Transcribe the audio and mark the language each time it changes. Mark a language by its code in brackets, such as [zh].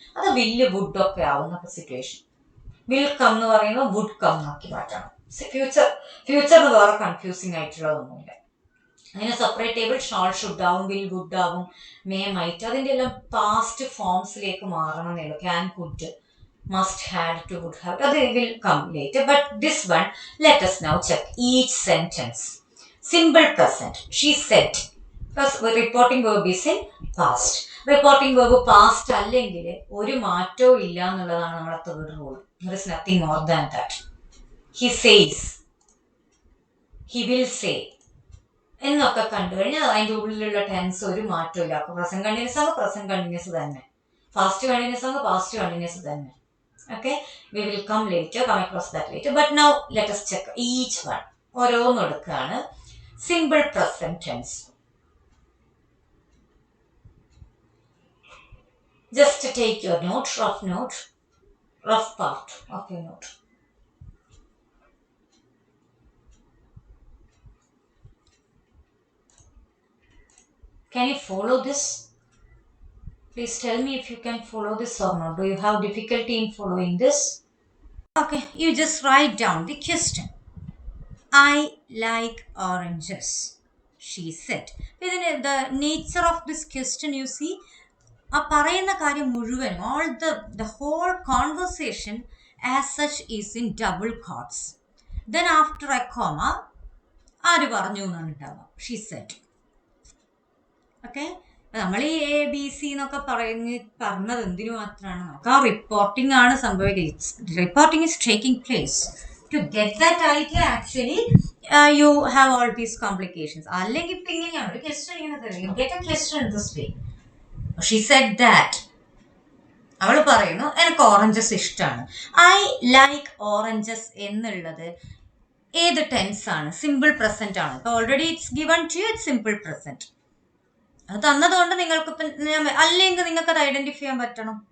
[ml] അത് വില്ല് വുഡ് ഒക്കെ ആവുന്ന സിറ്റുവേഷൻ. വിൽ കം എന്ന് പറയുമ്പോൾ വുഡ് കം ആക്കി മാറ്റണം. ഫ്യൂച്ചറിന് വേറെ കൺഫ്യൂസിങ് ആയിട്ടുള്ളതൊന്നുമില്ല. അങ്ങനെ സെപ്പറേറ്റ് ടേബിൾ ഷാൾ ഷുഡ് ആവും, വിൽ വുഡ് ആവും, മേ മൈറ്റ്, അതിൻ്റെ എല്ലാം പാസ്റ്റ് ഫോംസിലേക്ക് മാറണം എന്നുള്ളൂ. [en] Can could, must had to would have, അത് will come later. But this one let us now check each sentence. Simple present, she said. Plus reporting verb is in past. Reporting verb past [ml] അല്ലെങ്കിൽ ഒരു മാറ്റവും ഇല്ല എന്നുള്ളതാണ് നമ്മുടെ third rule. [en] There is nothing more than that. He says, he will say [ml] എന്നൊക്കെ കണ്ടു കഴിഞ്ഞാൽ അതിൻ്റെ ഉള്ളിലുള്ള ടെൻസ് ഒരു മാറ്റവും ഇല്ല. അപ്പോൾ പ്രസന്റ് കണ്ടിന്യൂസ് ആണ് പ്രസന്റ് കണ്ടിന്യൂസ് തന്നെ, പാസ്റ്റ് കണ്ടിന്യൂസ് ആണ് പാസ്റ്റ് കണ്ടിന്യൂസ് തന്നെ. [en] Okay, we will come across that later. But now let us check each one. [ml] ഓരോന്നും എടുക്കുകയാണ്. [en] Simple present tense. Just take your note, rough part of your note. Can you follow this? Please tell me if you can follow this or not. Do you have difficulty in following this? Okay, you just write down the question. I like oranges, she said. The nature of this question, you see, [ml] ആ പറയുന്ന കാര്യം മുഴുവൻ, [en] all the whole conversation as such is in double quotes. Then after a comma, [ml] ആര് പറഞ്ഞു എന്നുണ്ടാവാം, [en] she said. [ml] Okay, നമ്മൾ ഈ ABC എന്നൊക്കെ പറഞ്ഞത് എന്തിനു മാത്രമാണ്, നമുക്ക് ആ റിപ്പോർട്ടിംഗ് ആണ് സംഭവിക്കുന്നത്. [en] Reporting is taking place. To get that idea, actually, you have all these complications. [ml] അല്ലെങ്കിൽ ഇപ്പം ഇങ്ങനെയാണ് ഒരു ക്വസ്റ്റ്യൻ ഇങ്ങനെ തരും. [en] You get a question this way. She said that [ml] അവൾ പറയുന്നു എനിക്ക് ഓറഞ്ചസ് ഇഷ്ടമാണ്. [en] I like oranges [ml] എന്നുള്ളത് ഏത് ടെൻസ് ആണ്? സിമ്പിൾ പ്രസന്റ് ആണ്. ഇപ്പൊ [en] Already it's given to you, it's simple present. [ml] അത് തന്നതുകൊണ്ട് നിങ്ങൾക്ക് അല്ലെങ്കിൽ നിങ്ങൾക്ക് അത് ഐഡന്റിഫൈ ചെയ്യാൻ പറ്റണം.